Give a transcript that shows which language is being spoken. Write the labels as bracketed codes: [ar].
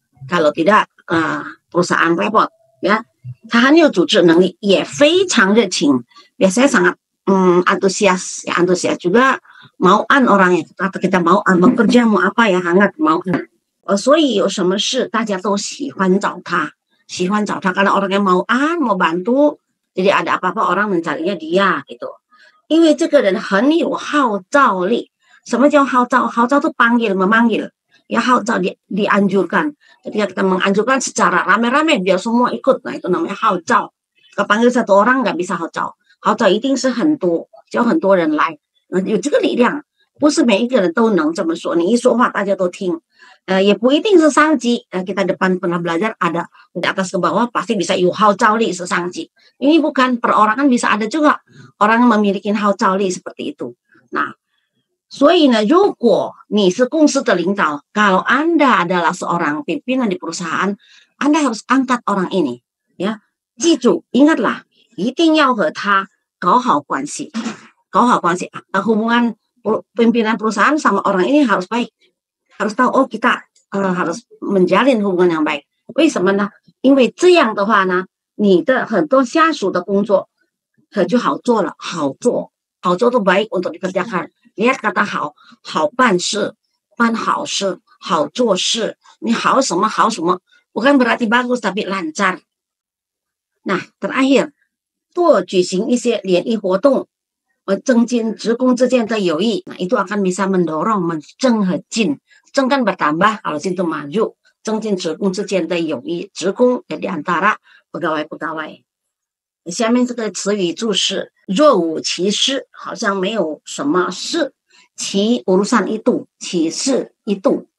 [id] Kalau tidak, perusahaan repot, ya. [zh] 他很有组织能力，也非常热情， [id] biasanya sangat antusias, ya antusias juga mauan orangnya, atau kita mauan mau kerja mau apa ya hangat mau. [zh] 所以有什么事大家都喜欢找他 [id] karena orangnya mauan mau bantu, jadi ada apa-apa orang mencarinya dia gitu. [zh] 因为这个人很有号召力，什么叫号召？ [id] 号召itu panggil, memanggil. Ya 号召 dianjurkan. Ketika kita menganjurkan secara rame-rame biar semua ikut, nah itu namanya 号召. Kalau panggil satu orang nggak bisa [zh] 号召，号召一定是很多，叫很多人来，有这个力量，不是每一个人都能这么说。你一说话大家都听。也不一定是上级， [id] kita depan pernah belajar ada dari atas ke bawah pasti bisa [zh] 有号召力是上级。 [id] Ini bukan perorangan bisa ada juga orang yang memiliki 号召力 seperti itu. Nah, [zh] 所以呢，如果你是公司的领导， [id] kalau Anda adalah seorang pimpinan di perusahaan, Anda harus angkat orang ini, ya. [zh] 记住， [id] ingatlah， [zh] 一定要和他搞好关系，搞好关系。 [id] hubungan pimpinan perusahaan sama orang ini harus baik. Harus tahu, oh kita harus menjalin hubungan yang baik. [zh] 为什么呢？因为这样的话呢，你的很多下属的工作可就好做了，好做都 [id] baik untuk dikerjakan. Lihat kata 好， [zh] 好办事，办好事，好做事。你好什么 [id] bukan berarti bagus tapi lancar. Nah, terakhir， [zh] 多举行一些联谊活动。增进职工之间的友谊, [id] nah itu akan bisa mendorong zeng和进, zeng kan bertambah, kalau jin itu maju, 增进 [zh] 职工 [id] 之间的友谊, 职工 di antara pegawai-pegawai. [zh] 下面这个词语注释，若无其事，好像没有什么事，其 [id] urusan itu, [zh] 其事 itu,